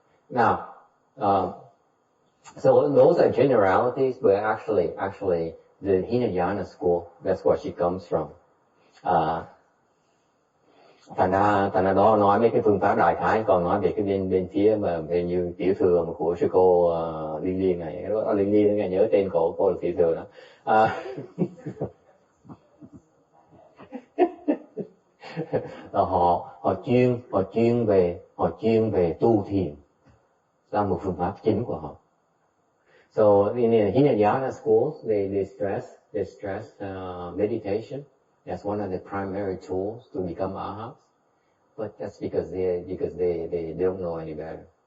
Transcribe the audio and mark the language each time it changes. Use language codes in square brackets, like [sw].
[en] Now, so those are generalities, but actually, the Hinayana school, that's where she comes from. [vi] Thành ra đó nói mấy cái phương pháp đại khái, còn nói về cái bên phía mà về như tiểu thừa mà của sư cô Liên này, đó Liên nghe nhớ tên cô là tiểu thừa đó. Họ chuyên về tu thiền là một phương pháp chính của họ. [en] So in the Hinayana schools, they stress meditation. That's one of the primary tools to become arhats. But that's because they don't know any better.